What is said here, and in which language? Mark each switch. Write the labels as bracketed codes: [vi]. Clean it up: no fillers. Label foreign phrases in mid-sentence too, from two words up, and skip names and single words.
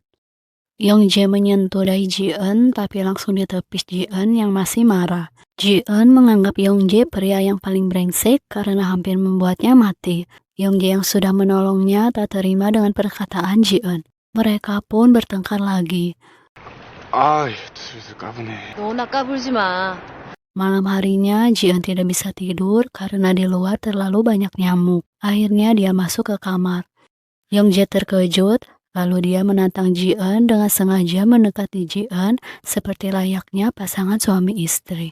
[id] Yong-jae menyentuh dahi Ji-eun tapi langsung ditepis Ji-eun yang masih marah. Ji-eun menganggap Yong-jae pria yang paling brengsek karena hampir membuatnya mati. Yong-jae yang sudah menolongnya tak terima dengan perkataan Ji-eun. Mereka pun bertengkar lagi. [ko] 아, 슬슬 까부네. 너나 까불지 마. [id] Malam harinya, Ji-eun tidak bisa tidur karena di luar terlalu banyak nyamuk. Akhirnya dia masuk ke kamar. Yong-jae terkejut, lalu dia menantang Ji-eun dengan sengaja mendekati Ji-eun seperti layaknya pasangan suami istri.